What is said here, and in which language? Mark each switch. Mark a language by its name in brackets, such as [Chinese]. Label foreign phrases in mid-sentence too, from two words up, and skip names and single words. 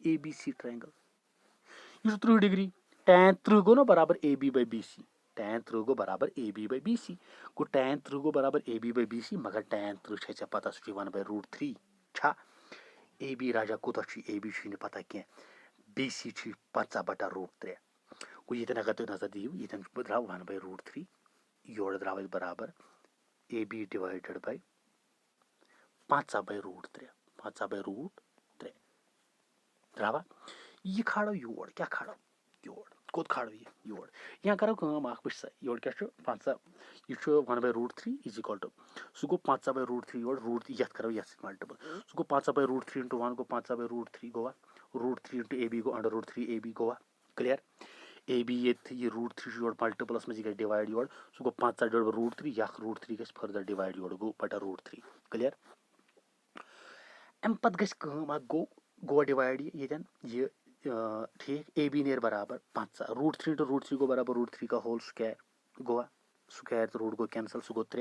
[Kashmiri] ABC ٹرٛینٛگل یہِ چھُ 30 ڈگری tan 30 گوٚو نا برابر AB/BC tan 30 گوٚو برابر AB/BC گوٚو tan 30 گوٚو برابر AB/BC مگر tan 30 چھے ژےٚ پتہ سُہ چھُ 1/√3 چھا AB راجا کوٗتاہ چھُ AB چھُے نہٕ پتہ کینٛہہ BC چھُے 15/√3 گوٚو ییٚتٮ۪ن اگر تُہۍ نظر دِیِو ییٚتٮ۪ن درٛاو 1/√3 یورٕ درٛاو اَسہِ برابر AB [English] divided by [Kashmiri] 15/√3 15/√3 درٛاوا یہِ کھالو یور کیٛاہ کھالو یور کوٚت کھالو یہِ یور یا کرو کٲم اکھ وٕچھ سا یورٕ کیٛاہ چھُ 15 یہِ چھُ 1/√3 [English] is equal to [Kashmiri] سُہ گوٚو 15/√3 یور یَتھ کرو یَتھ سۭتۍ ملٹِپٕل سُہ گوٚو 15/√3 × 1 گوٚو 15/√3 گوٚوا √3 × AB گوٚو √3 AB گوٚوا کٕلیر AB ییٚتہِ یہِ √3 چھُ یورٕ ملٹِپٕلس منٛز یہِ گژھِ ڈِوایڈ یورٕ سُہ گوٚو 15/√3 یہِ اکھ √3 گژھِ [English] further divide [Kashmiri] یورٕ گوٚو /√3 کٕلیر اَمہِ پتہٕ گژھِ کٲم اکھ گوٚو ڈِوایڈ یہِ ییٚتٮ۪ن یہِ ٹھیٖک AB نیرِ برابر 15 √3 × √3 گوٚو برابر √3 کا [English] whole square [Kashmiri] گوٚوا سُکیر تہٕ روٗٹ گوٚو کینسل سُہ گوٚو 3